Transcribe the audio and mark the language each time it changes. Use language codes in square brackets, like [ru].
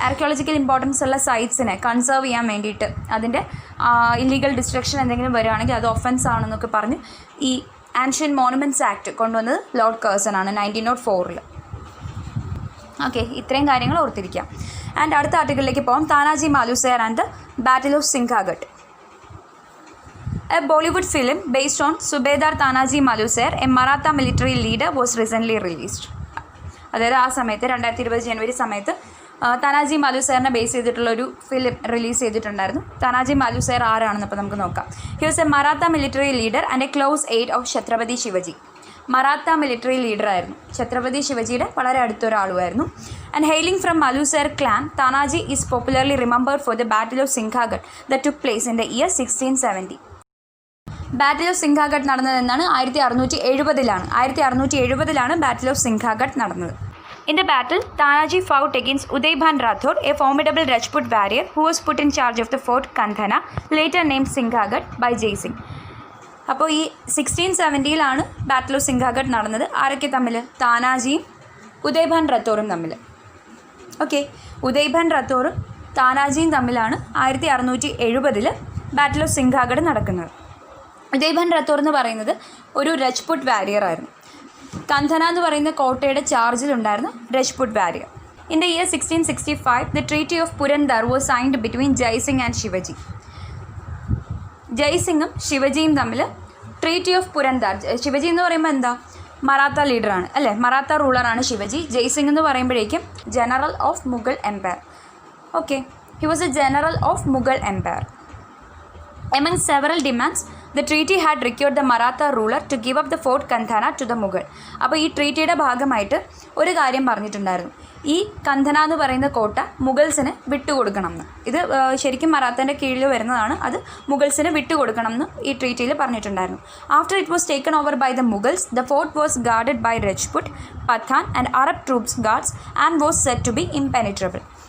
[ml] Archaeological importance ഉള്ള സൈറ്റ്സിനെ conserve ചെയ്യാൻ വേണ്ടിയിട്ട് അതിൻ്റെ ഇല്ലീഗൽ ഡിസ്ട്രക്ഷൻ എന്തെങ്കിലും വരികയാണെങ്കിൽ അത് ഒഫൻസ് ആണെന്നൊക്കെ പറഞ്ഞ് ഈ ആൻഷ്യൻ മോണുമെൻറ്റ്സ് ആക്ട് കൊണ്ടുവന്നത് ലോർഡ് കേഴ്സൺ ആണ് 1904. ഓക്കെ, ഇത്രയും കാര്യങ്ങൾ ഓർത്തിരിക്കാം. ആൻഡ് അടുത്ത ആർട്ടിക്കിളിലേക്ക് പോകാം. Tanaji മാലുസേർ and the battle of സിംഘാഗഡ്. [en] A Bollywood film based on Subedar Tanaji Maluser, a Maratha military leader, was recently released. [ml] അതായത് ആ സമയത്ത് 2020 ജനുവരി സമയത്ത് താനാജി മാലുസേറിനെ ബേസ് ചെയ്തിട്ടുള്ളൊരു ഫിലിം റിലീസ് ചെയ്തിട്ടുണ്ടായിരുന്നു. താനാജി മാലുസേർ ആരാണെന്ന് ഇപ്പോൾ നമുക്ക് നോക്കാം. [en] He was a Maratha military leader and a close aide of Chhatrapati Shivaji. [ml] Maratha military ലീഡറായിരുന്നു, Chhatrapati ശിവജിയുടെ വളരെ അടുത്തൊരാളുമായിരുന്നു. [en] And hailing from Malusare clan, Tanaji is popularly remembered for the battle of Sinhagad that took place in the year 1670. [ml] Battle of സിംഘാഗഡ് നടന്നത് എന്നാണ് 1670 1670 battle of സിംഘാഗഡ് നടന്നത്. [en] In the battle, Tanaji fought against Udaybhan Rathod, a formidable Rajput warrior who was put in charge of the fort Kandhana, later named Singhagad by Jai Singh. [ml] അപ്പോൾ ഈ 1670 battle of സിംഘാഗഡ് നടന്നത്. ആരൊക്കെ തമ്മിൽ? താനാജിയും ഉദയ്ഭാൻ റത്തോറും തമ്മിൽ. Okay, ഉദയ്ഭാൻ റത്തോറും താനാജിയും തമ്മിലാണ് 1670 battle of സിംഘാഗഡ് നടക്കുന്നത്. ഉദയ്ഭാൻ റത്തോർ എന്ന് പറയുന്നത് ഒരു രജ്പുട്ട് വാരിയർ ആയിരുന്നു. കന്ധന എന്ന് പറയുന്ന കോട്ടയുടെ ചാർജിലുണ്ടായിരുന്ന Rajput Warrier. [en] In the year 1665 the treaty of Purandar was signed between Jai Singh and Shivaji. [ml] ജയ് സിംഗും ശിവജിയും തമ്മിൽ ട്രീറ്റി ഓഫ് പുരന്ദർ. ശിവജി എന്ന് പറയുമ്പോൾ എന്താ, മറാത്ത ലീഡറാണ് അല്ലേ, മറാത്ത റൂളറാണ് ശിവജി. ജയ്സിംഗ് എന്ന് പറയുമ്പോഴേക്കും [en] General of Mughal Empire. Okay, he was A general of Mughal Empire. Among several demands, the treaty had required the Maratha ruler to give up the Fort Kandhana to the Mughal. [ml] അപ്പോൾ ഈ ട്രീറ്റിയുടെ ഭാഗമായിട്ട് ഒരു കാര്യം പറഞ്ഞിട്ടുണ്ടായിരുന്നു, ഈ കന്ധന എന്ന് പറയുന്ന കോട്ട മുഗൾസിന് വിട്ടുകൊടുക്കണം എന്ന്. ഇത് ശരിക്കും മറാത്തേൻ്റെ കീഴിൽ വരുന്നതാണ്, അത് മുഗൾസിന് വിട്ടുകൊടുക്കണം എന്ന് ഈ ട്രീറ്റിയിൽ പറഞ്ഞിട്ടുണ്ടായിരുന്നു. [en] After it was taken over by the Mughals, the fort was guarded by Rajput, Pathan and Arab troops guards and was set to be impenetrable.